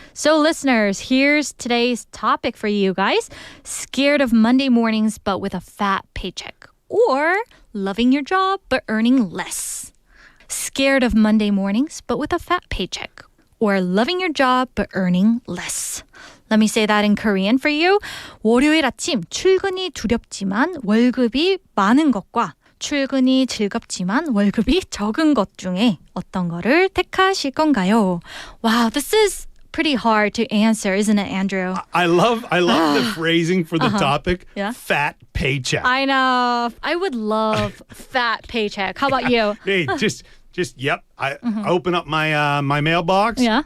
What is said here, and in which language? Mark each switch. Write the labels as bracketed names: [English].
[English] So, listeners, here's today's topic for you guys. Scared of Monday mornings but with a fat paycheck. Or loving your job but earning less. Scared of Monday mornings but with a fat paycheck. Or loving your job but earning less. Let me say that in Korean for you. [Korean] 월요일 아침 출근이 두렵지만 월급이 많은 것과 출근이 즐겁지만 월급이 적은 것 중에 어떤 거를 택하실 건가요? [English] Wow, this is pretty hard to answer, isn't it, Andrew? I love the phrasing for the topic. Yeah. Fat paycheck. I know. I would love fat paycheck. How about you? Hey, just yep. I open up my my mailbox. Yeah.